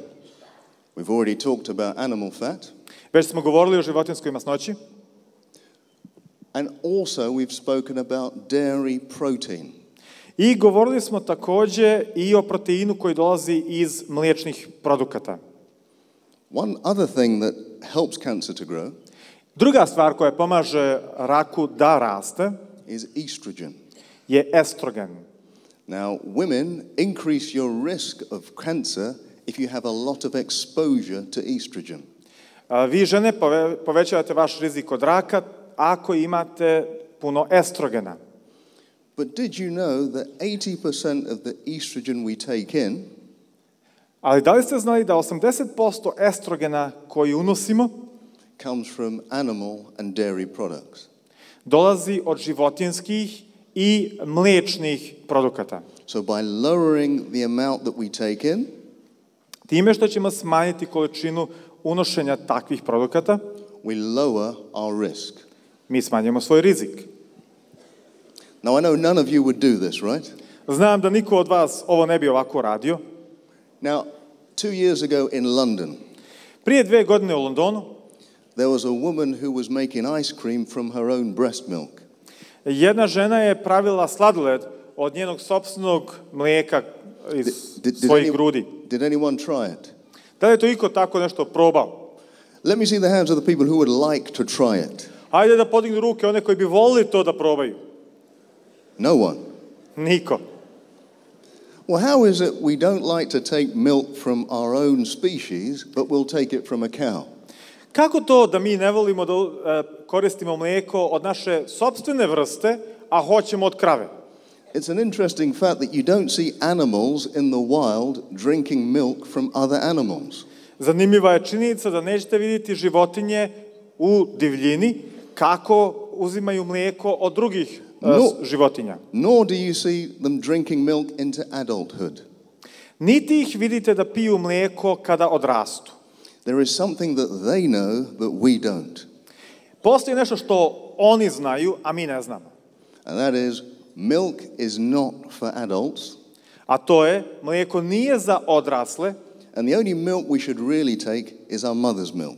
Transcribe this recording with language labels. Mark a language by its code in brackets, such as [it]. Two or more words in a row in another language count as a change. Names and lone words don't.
[en] We've already talked about animal fat. [bs] Već smo govorili o životinjskoj masnoći. [en] And also we've spoken about dairy protein. [bs] I govorili smo takođe i o proteinu koji dolazi iz mliječnih produkata. [en] One other thing that helps cancer to grow [bs] Druga stvar koja pomaže raku da raste [en] is estrogen. [bs] Je estrogen. [en] Now, women increase your risk of cancer if you have a lot of exposure to estrogen. [bs] Vi žene povećavate vaš rizik od raka ako imate puno estrogena. [en] But did you know that 80% of the estrogen we take in [bs] Ali da li ste znali da 80% estrogena koji unosimo [en] comes from animal and dairy products? [bs] Dolazi od životinjskih i mliječnih produkata. [en] So by lowering the amount that we take in, [bs] time što ćemo smanjiti količinu unošenja takvih produkata, [en] we lower our risk. [bs] Mi smanjujemo svoj rizik. [en] Now I know none of you would do this, right? [bs] Znam da niko od vas ovo ne bi ovako radio. [en] Now, 2 years ago in London, [bs] prije 2 godine u Londonu, [en] there was a woman who was making ice cream from her own breast milk. [bs] Jedna žena je pravila sladoled od njenog sopstvenog mlijeka iz svojih grudi. [en] Did anyone try it? [bs] Da li je to iko tako nešto probao? [en] Let me see the hands of the people who would like to try it. [bs] Hajde da podignu ruke one koji bi volili to da probaju. [en] No one. [bs] Niko. [en] Well, how is it we don't like to take milk from our own species, but we'll take it from a cow? [bs] Kako to da mi ne volimo da koristimo mlijeko od naše sopstvene vrste, a hoćemo od krave? [en] It's an interesting fact that you don't see animals in the wild drinking milk from other animals. [bs] Zanimljiva je činjenica da nećete vidjeti životinje u divljini kako uzimaju mlijeko od drugih životinja. [en] Nor do you see them drinking milk into adulthood. [bs] Niti ih vidite da piju mlijeko kada odrastu. [en] There is something that they know that we don't. [bs] Postoji nešto što oni znaju, a mi ne znamo. [en] And that is, milk is not for adults. [bs] A to je, mlijeko nije za odrasle. [en] And the only milk we should really take is our mother's milk.